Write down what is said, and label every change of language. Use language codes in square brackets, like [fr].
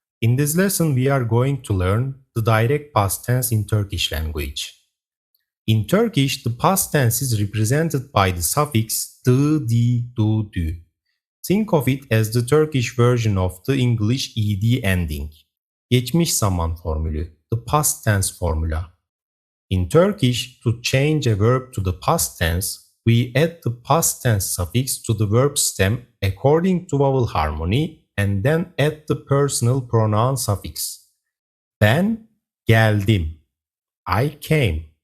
[en] In this lesson we are going to learn the direct past tense in Turkish language. In Turkish, the past tense is represented by the suffix dı, di, du, dü. Think of it as the Turkish version of the English ed ending. [tr] Geçmiş zaman formülü, [en] the past tense formula. In Turkish, to change a verb to the past tense, we add the past tense suffix to the verb stem according to vowel harmony and then add the personal pronoun suffix. [tr] Ben geldim. [en] I came.